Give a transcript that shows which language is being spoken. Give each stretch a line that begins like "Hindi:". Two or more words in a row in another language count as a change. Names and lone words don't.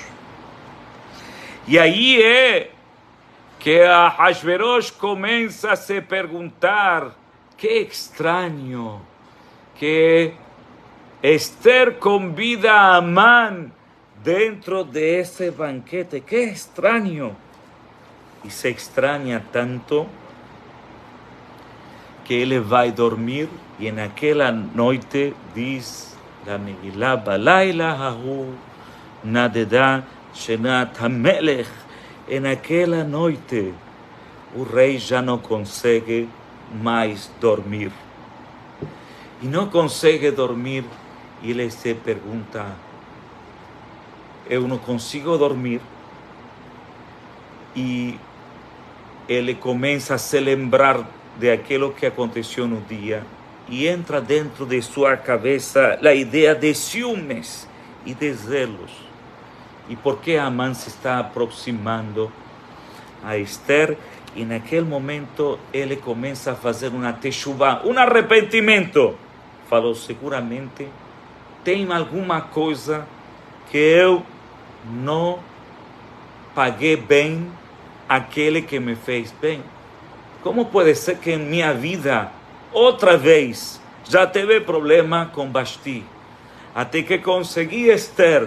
Portuguese: E aí é que a Ahasverosh começa a se perguntar: que estranho que Esther convida a Amã dentro desse banquete, que estranho. E
Spanish: se extraña tanto
Portuguese: que ele vai dormir e naquela noite diz la Megillah:
Hebrew: בלילה ההוא נדדה שנת המלך.
Portuguese: E naquela noite o rei já não consegue mais dormir. E não consegue dormir e ele se pergunta: eu não consigo dormir. E ele começa a se lembrar de aquilo que aconteceu no dia
Spanish: y entra dentro de su cabeza la idea de ciúmes y de celos. ¿Y por qué Amán se está aproximando a Esther? Y en aquel momento él comienza a hacer una teshuvá, un arrependimento.
Portuguese: Falou, seguramente tem alguma coisa que eu não paguei bem aquele que me fez bem. Como pode ser que em minha vida, outra vez, já teve problema com Vashti, até que consegui Esther?